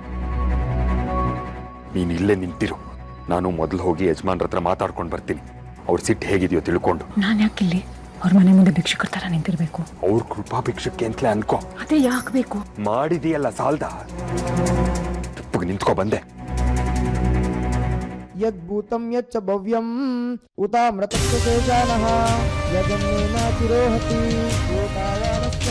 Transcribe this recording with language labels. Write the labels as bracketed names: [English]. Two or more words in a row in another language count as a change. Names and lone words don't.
[Kannada] ನೀನು ಇಲ್ಲೇ ನಿಂತಿರು, ನಾನು ಮೊದಲು ಹೋಗಿ ಯಜಮಾನ್ರ ಹತ್ರ ಮಾತಾಡ್ಕೊಂಡು ಬರ್ತೀನಿ. ಅವ್ರ ಸಿಟ್ಟು ಹೇಗಿದೆಯೋ ತಿಳ್ಕೊಂಡು. ನಾನು ಯಾಕಿಲ್ಲಿ ಅವ್ರ ಮನೆ ಮುಂದೆ ಭಿಕ್ಷುಕರ ಥರ ನಿಂತಿರ್ಬೇಕು? ಅವ್ರ ಕೃಪಾ ಭಿಕ್ಷಕ್ಕೆ ಅಂತಲೇ ಅನ್ಕೋ. ಅದೇ ಯಾಕೆ ಬೇಕು? ಮಾಡಿದೀಯಲ್ಲ ಸಾಲ್ದ, ತಪ್ಪಗೆ ನಿಂತ್ಕೊ ಬಂದೆ. [Sanskrit] यद्भूतं यच्च भव्यम् उतामृतस्य शेषानः यजन्नेन तिरोहति योगाय